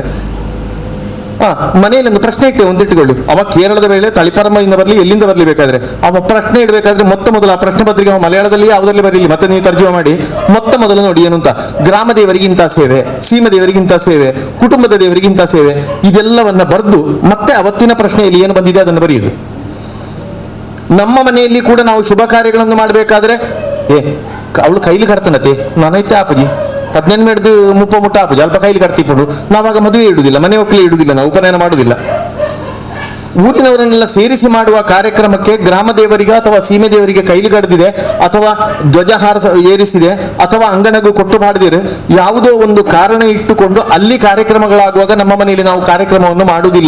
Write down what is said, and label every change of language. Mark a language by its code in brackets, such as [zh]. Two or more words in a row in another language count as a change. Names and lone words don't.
[kn] ಮನೆಯಲ್ಲಿ ಒಂದು ಪ್ರಶ್ನೆ ಇಟ್ಟೆ ಒಂದು ಇಟ್ಟುಕೊಳ್ಳಿ, ಅವ ಕೇರಳದ ವೇಳೆ ತಳಿಪರಮದಿಂದ ಬರಲಿ, ಎಲ್ಲಿಂದ ಬರಲಿ ಬೇಕಾದ್ರೆ ಅವ ಪ್ರಶ್ನೆ ಇಡಬೇಕಾದ್ರೆ ಮೊದಲು ಆ ಪ್ರಶ್ನೆ ಪತ್ರಿಕೆ ಮಲಯಾಳದಲ್ಲಿ ಯಾವುದರಲ್ಲಿ ಬರಲಿ, ಮತ್ತೆ ನೀವು ತರ್ಜುಮೆ ಮಾಡಿ ಮೊದಲು ನೋಡಿ ಏನು ಅಂತ. ಗ್ರಾಮ ದೇವರಿಗಿಂತ ಸೇವೆ, ಸೀಮೆ ದೇವರಿಗಿಂತ ಸೇವೆ, ಕುಟುಂಬದ ದೇವರಿಗಿಂತ ಸೇವೆ, ಇದೆಲ್ಲವನ್ನ ಬರೆದು ಮತ್ತೆ ಅವತ್ತಿನ ಪ್ರಶ್ನೆಯಲ್ಲಿ ಏನು ಬಂದಿದೆ ಅದನ್ನು ಬರೆಯುವುದು. ನಮ್ಮ ಮನೆಯಲ್ಲಿ ಕೂಡ ನಾವು ಶುಭ ಕಾರ್ಯಗಳನ್ನು ಮಾಡಬೇಕಾದ್ರೆ ಅವಳು ಕೈಲಿ [tcy] ಕಟ್ತಾನತೆ ನಾನೈತೆ ಆಪಜಿ 18 ಮೇಡ್ದು 30 ಮುಟ್ಟ ಆಪಜಿ ಅಲ್ಪ [kn] ಕೈಲಿ ಕಟ್ತಿಕೊಂಡು ನಾವಾಗ ಮದುವೆ ಇಡುವುದಿಲ್ಲ, ಮನೆ ಒಕ್ಕಲಿ ಇಡುವುದಿಲ್ಲ, ನಾವು ಉಪನಯನ ಮಾಡುವುದಿಲ್ಲ. ಊರಿನವರನ್ನೆಲ್ಲ ಸೇರಿಸಿ ಮಾಡುವ ಕಾರ್ಯಕ್ರಮಕ್ಕೆ ಗ್ರಾಮ ದೇವರಿಗೆ ಅಥವಾ ಸೀಮೆ ದೇವರಿಗೆ ಕೈಲಿ ಕಡ್ದಿದೆ, ಅಥವಾ ಧ್ವಜಹಾರ ಏರಿಸಿದೆ, ಅಥವಾ ಅಂಗಣಗೂ ಕೊಟ್ಟು ಮಾಡಿದಿರೆ, ಯಾವುದೋ ಒಂದು ಕಾರಣ ಇಟ್ಟುಕೊಂಡು ಅಲ್ಲಿ ಕಾರ್ಯಕ್ರಮಗಳಾಗುವಾಗ ನಮ್ಮ ಮನೆಯಲ್ಲಿ ನಾವು ಕಾರ್ಯಕ್ರಮವನ್ನು ಮಾಡುವುದಿಲ್ಲ.